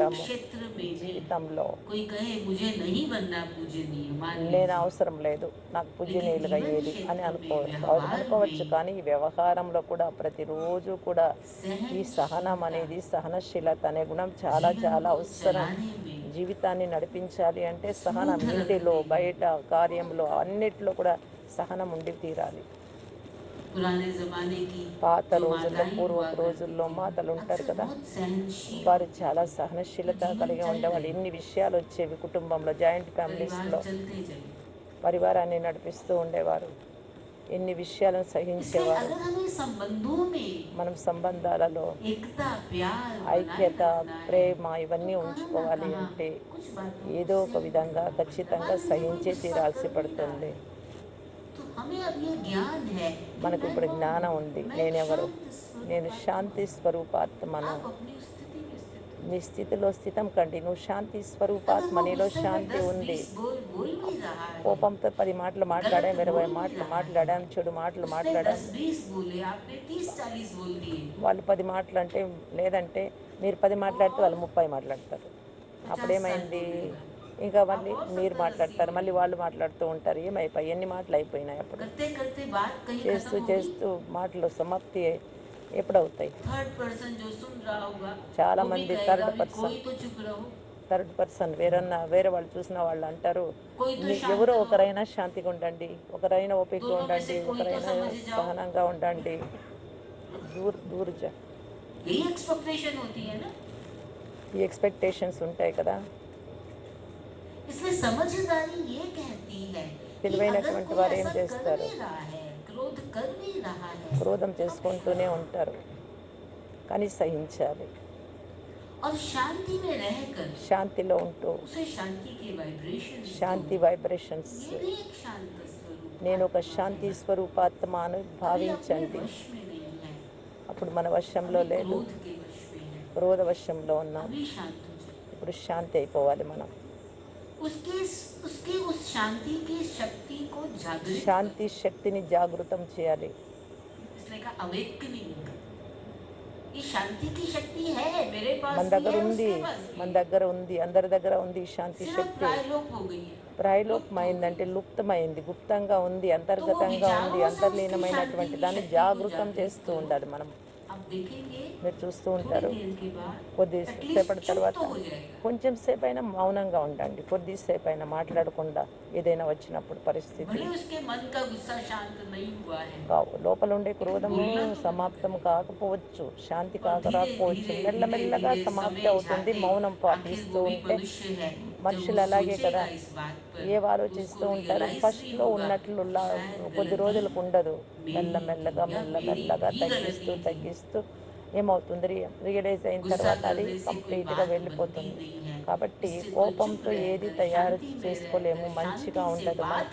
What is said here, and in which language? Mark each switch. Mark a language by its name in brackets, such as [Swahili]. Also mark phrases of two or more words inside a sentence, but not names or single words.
[Telugu] ఉంటాము [Hindi] क्षेत्र में भी। [Telugu] జీవితంలో. [Hindi] कोई कहे मुझे नहीं बनना पूजनीय, मान [Telugu] నేను [Hindi] लीजिए, [Telugu] అవసరం లేదు, నాకు [Hindi] लेकिन [Telugu] పూజనీయులుగా [Hindi] जीवन [Telugu] అయ్యేది అని [Hindi] क्षेत्र में व्यवहार [Telugu] అనుకోవచ్చు. [Hindi] में [Telugu] కానీ ఈ వ్యవహారంలో కూడా ప్రతిరోజు కూడా ఈ సహనం [Hindi] सहनशीलता [Telugu] అనేది, సహనశీలత అనే గుణం చాలా [Hindi] जीवन [Telugu] చాలా [Hindi] को [Telugu] అవసరం. [Hindi] चलाने में [Telugu] జీవితాన్ని నడిపించాలి అంటే సహనం, [Hindi] स्मूथ [Telugu] ఇంటిలో [Hindi] रखने में। [Telugu] బయట కార్యంలో అన్నిట్లో కూడా సహనం ఉండి తీరాలి. [Hindi] पुराने ज़माने की [Telugu] పాత [Hindi] जो [Telugu] రోజుల్లో, [Hindi] माताएं हुआ [Telugu] పూర్వపు [Hindi] करती [Telugu] రోజుల్లో [Hindi] थी [Telugu] మాతలు ఉంటారు [Hindi] अक्सर [Telugu] కదా, [Hindi] बहुत सहनशील [Telugu] వారు [Hindi] होती [Telugu] చాలా [Hindi] थी, तो [Telugu] సహనశీలత [Hindi] जीवन [Telugu] కలిగి [Hindi] चल [Telugu] ఉండేవాళ్ళు. [Hindi] गई, [Telugu] ఎన్ని విషయాలు వచ్చేవి కుటుంబంలో, జాయింట్ [Hindi] परिवार [Telugu] ఫ్యామిలీస్లో [Hindi] चलते चले। [Telugu] పరివారాన్ని నడిపిస్తూ ఉండేవారు. ఎన్ని విషయాలను [Hindi] इसलिए [Telugu] సహించేవారు. [Hindi] अगर हमें संबंधों में [Telugu] మనం సంబంధాలలో [Hindi] एकता प्यार बनाए [Telugu] ఐక్యత, [Hindi] रखना है, [Telugu] ప్రేమ [Hindi] तो [Telugu] ఇవన్నీ [Hindi] कहाँ ना [Telugu] ఉంచుకోవాలి [Hindi] कहाँ [Telugu] అంటే [Hindi] कुछ बातों को [Telugu] ఏదో ఒక [Hindi] सहन [Telugu] విధంగా [Hindi] करना पड़ता है। [Telugu] ఖచ్చితంగా [Hindi] मान लीजिए कोई [Telugu] సహించే [Hindi] गुस्सा [Telugu] తీరాల్సి [Hindi] कर भी रहा [Telugu] పడుతుంది. [Hindi] है, तो हमें अब ये ज्ञान है कि [Telugu] మనకు [Hindi] मैं [Telugu] ఇప్పుడు [Hindi] कौन हूँ, [Telugu] జ్ఞానం ఉంది, [Hindi] मैं एक [Telugu] నేనెవరు? [Hindi] शांत [Telugu] నేను [Hindi] स्वरूप आत्मा [Telugu] శాంతి [Hindi] हूँ। [Telugu] స్వరూపాత్మను. [Hindi] आप अपनी उस स्थिति में स्थित हो, [Telugu] నీ స్థితిలో స్థితం కండి. నువ్వు శాంతి [Hindi] अगर [Telugu] స్వరూపాత్మ, [Hindi] वो [Telugu] నీలో [Hindi] गुस्से में [Telugu] శాంతి [Hindi] दस [Telugu] ఉంది. [Hindi] बीस बोल भी रहा है, [Telugu] కోపంతో 10 మాటలు మాట్లాడాం, [Hindi] गलत [Telugu] 20 [Hindi] बोल भी [Telugu] మాటలు [Hindi] रहा है, [Telugu] మాట్లాడాం, చెడు మాటలు [Hindi] उसने [Telugu] మాట్లాడాం. [Hindi] 10-20 बोले, आपने 30-40 बोल दिए, [Telugu] వాళ్ళు 10 మాటలు అంటే, లేదంటే మీరు 10 [Hindi] वो [Telugu] మాట్లాడితే [Hindi] और [Telugu] వాళ్ళు 30 మాట్లాడతారు. [Hindi] 50 60 [Telugu] అప్పుడేమైంది? [Hindi] बोल देगा, [Telugu] ఇంకా [Hindi] आप [Telugu] మళ్ళీ [Hindi] और [Telugu] మీరు [Hindi] 70-80 [Telugu] మాట్లాడతారు, మళ్ళీ [Hindi] बोलेंगे। [Telugu] వాళ్ళు మాట్లాడుతూ ఉంటారు. ఏమైపోయి ఎన్ని మాటలు అయిపోయినాయి అప్పుడు. [Hindi] करते करते बात कहीं [Telugu] చేస్తూ [Hindi] खत्म होगी। [Telugu] చేస్తూ మాటలు సమాప్తి ఎప్పుడవుతాయి? [English] third person [Hindi] जो सुन रहा होगा वो भी [Telugu] చాలామంది [Hindi] कहेगा [Telugu] థర్డ్ [Hindi] भी [Telugu] పర్సన్ [Hindi] कोई तो चुप रहो, [English] third person [Telugu] వేరే వాళ్ళు చూసిన వాళ్ళు అంటారు, [Hindi] कोई तो शांत [Telugu] ఎవరో [Hindi] रहो, [Telugu] ఒకరైనా శాంతిగా ఉండండి, ఒకరైనా ఓపికగా [Hindi] दोनों में से [Telugu] ఉండండి, [Hindi] कोई तो [Telugu] ఒకరైనా [Hindi] समझ जाओ। [Telugu] సహనంగా ఉండండి. దూర్ దూర్జా [Hindi] यही एक्सपेक्टेशन होती है ना। [Telugu] ఈ ఎక్స్పెక్టేషన్స్ ఉంటాయి కదా. [Hindi] इसलिए समझदारी ये कहती है कि अगर [Telugu] తెలివైనటువంటి [Hindi] कोई [Telugu] వారు ఏం [Hindi] ऐसा कर [Telugu] చేస్తారు? [Hindi] भी रहा है, क्रोध कर भी रहा है, [Telugu] క్రోధం [Hindi] तो आप [Telugu] చేసుకుంటూనే [Hindi] शांत [Telugu] ఉంటారు, కానీ సహించాలి. [Hindi] और शांति में रहकर [Telugu] శాంతిలో ఉంటూ [Hindi] उसे शांति के वाइब्रेशंस दो। [Telugu] శాంతి వైబ్రేషన్స్, [Hindi] ये भी एक शांत स्वरूप [Telugu] నేను ఒక [Hindi] आत्मा [Telugu] శాంతి [Hindi] है, [Telugu] స్వరూపాత్మ అని [Hindi] अभी अपने [Telugu] భావించండి. [Hindi] वश में नहीं है, [Telugu] అప్పుడు మన వశంలో [Hindi] अभी [Telugu] లేదు, [Hindi] क्रोध के वश में है, [Telugu] క్రోధ వశంలో ఉన్నాం. [Hindi] अभी शांत हो जाए। [Telugu] ఇప్పుడు శాంతి అయిపోవాలి మనం. [Hindi] उसके उसके उस शांति की शक्ति को जागृत [Telugu] శాంతి [Hindi] करो। [Telugu] శక్తిని జాగృతం చేయాలి. [Hindi] इसलिए कहा अवेकनिंग। ये शांति की शक्ति है, मेरे [Telugu] మన [Hindi] पास भी [Telugu] దగ్గర [Hindi] है, [Telugu] ఉంది, [Hindi] उसके पास भी [Telugu] మన [Hindi] है, [Telugu] దగ్గర ఉంది, అందరి దగ్గర ఉంది ఈ శాంతి [Hindi] सिर्फ [Telugu] శక్తి. [Hindi] प्रायलोक हो गई है, लुप्त हो [Telugu] ప్రాయలోపమైందంటే [Hindi] गई। [Telugu] లుప్తమైంది, గుప్తంగా ఉంది, [Hindi] तो वो [Telugu] అంతర్గతంగా ఉంది. [Hindi] विचारों से उसकी शांति [Telugu] అంతర్లీనమైనటువంటి [Hindi] की [Telugu] దాన్ని [Hindi] शक्ति को [Telugu] జాగృతం [Hindi] जागृत [Telugu] చేస్తూ [Hindi] करो। [Telugu] ఉండాలి మనం. [Hindi] आप देखेंगे [Telugu] మీరు చూస్తూ [Hindi] थोड़ी [Telugu] ఉంటారు, [Hindi] देर के बाद [Telugu] కొద్దిసేపటి [Hindi] एटलीस्ट चुप [Telugu] తర్వాత [Hindi] तो हो जाएगा। [Telugu] కొంచెం సేపు అయినా మౌనంగా ఉండండి, కొద్దిసేపు అయినా మాట్లాడకుండా. ఏదైనా వచ్చినప్పుడు పరిస్థితి [Hindi] भले उसके मन का गुस्सा शांत नहीं हुआ है, [Telugu] లోపల ఉండే [Hindi] लेकिन [Telugu] క్రోధము [Hindi] बोलना तो बंद [Telugu] సమాప్తం [Hindi] करे। [Telugu] కాకపోవచ్చు, శాంతి [Hindi] और [Telugu] కాక [Hindi] धीरे [Telugu] రాకపోవచ్చు, [Hindi] धीरे धीरे [Telugu] మెల్లమెల్లగా [Hindi] धीरे [Telugu] సమాప్తి [Hindi] समय [Telugu] అవుతుంది. [Hindi] जाते, [Telugu] మౌనం [Hindi] आखिर [Telugu] పాటిస్తూ [Hindi] वो भी [Telugu] ఉంటే, [Hindi] मनुष्य है, जब वो [Telugu] మనుషులు అలాగే కదా, [Hindi] सोचेगा इस बात पर [Telugu] ఏం [Hindi] तो उसको [Telugu] ఆలోచిస్తూ ఉంటారు. [Hindi] रियलाइज भी [Telugu] ఫస్ట్లో [Hindi] होगा [Telugu] ఉన్నట్లు [Hindi] कि शायद [Telugu] కొద్ది [Hindi] गलती [Telugu] రోజులకు ఉండదు. [Hindi] मेरी थी [Telugu] మెల్లమెల్లగా [Hindi] या मेरी [Telugu] మెల్లమెల్లగా [Hindi] भी [Telugu] తగ్గిస్తూ [Hindi] गलती थी। [Telugu] తగ్గిస్తూ ఏమవుతుంది, రియలైజ్ అయిన [Hindi] गुस्सा [Telugu] తర్వాత అది [Hindi] करने से कोई [Telugu] కంప్లీట్గా [Hindi] बात बनती [Telugu] వెళ్ళిపోతుంది. [Hindi] नहीं है, [Telugu] కాబట్టి [Hindi] इससे तो चुप [Telugu] కోపంతో ఏది [Hindi] रहकर [Telugu] తయారు [Hindi] शांति में [Telugu] చేసుకోలేము, [Hindi] रहकर [Telugu] మంచిగా [Hindi] शांति से [Telugu] ఉండదు. [Hindi] बात